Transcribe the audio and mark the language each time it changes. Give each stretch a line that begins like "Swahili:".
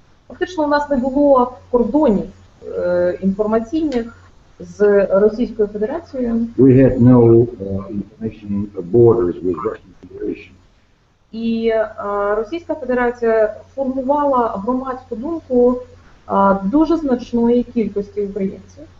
Ukrainian: Фактично у нас не було кордонів інформаційних з Російською Федерацією.
English: We had no information borders with Russian Federation.
Ukrainian: І Російська Федерація формувала громадську думку дуже значної кількості українців.